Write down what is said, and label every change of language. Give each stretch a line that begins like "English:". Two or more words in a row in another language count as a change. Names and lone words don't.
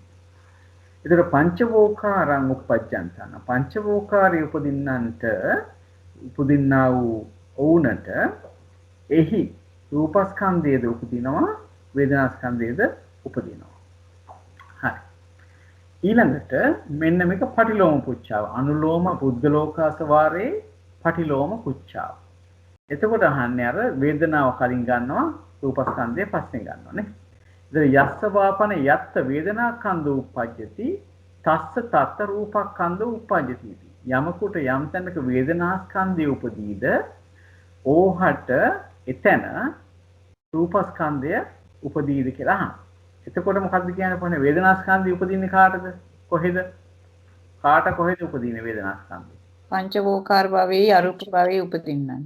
Pali: ඒතර පංචවෝකාරං උපජ්ජන්තාන
Sinhala: පංචවෝකාරී උපදින්නා වූ ඔවුනට එහි රූපස්කන්ධයේද උපදිනවා වේදනාස්කන්ධයේද උපදිනවා. හරි. ඊළඟට මෙන්න මේක පටිලෝම පුච්ඡාව. අනුලෝම පුද්ගලෝකාස වාරේ පටිලෝම පුච්ඡාව. එතකොට අහන්නේ අර වේදනාව කලින් ගන්නවා රූපස්කන්ධය පස්සේ ගන්නවා නේ.
Pali: ඉතින් යස්ස වාපන යත්ත වේදනාස්කන්ධ උප්පජ්ජති තස්ස තත්ත රූපස්කන්ධ උප්පජ්ජති.
Sinhala: යමකුට යම් තැනක වේදනාස්කන්ධය උපදීද ඕහට එතන රූපස්කන්ධය උපදීද කියලා අහනවා. එතකොට මොකද්ද කියන්නේ කොහොමද වේදනාස්කන්ධය උපදින්නේ කාටද? කොහෙද? කාට කොහෙද උපදින්නේ වේදනාස්කන්ධය? පංචවෝකාර භවයේ අරූප භවයේ උපදින්නන්ට.